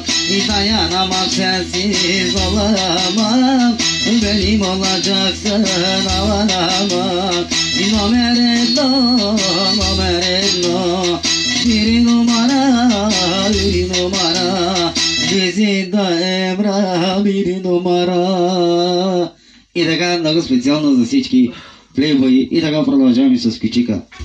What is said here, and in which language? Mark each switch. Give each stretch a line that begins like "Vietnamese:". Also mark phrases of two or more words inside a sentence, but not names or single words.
Turkish: Dayanamam sensiz olamam, benim olacaksın aman aman. Nomeredno, nomeredno, bir numara, bir numara. Bizi da Emrah bir numara.
Bulgarian: И така, много специално за всички плейбои. И така продължаваме с Кичика.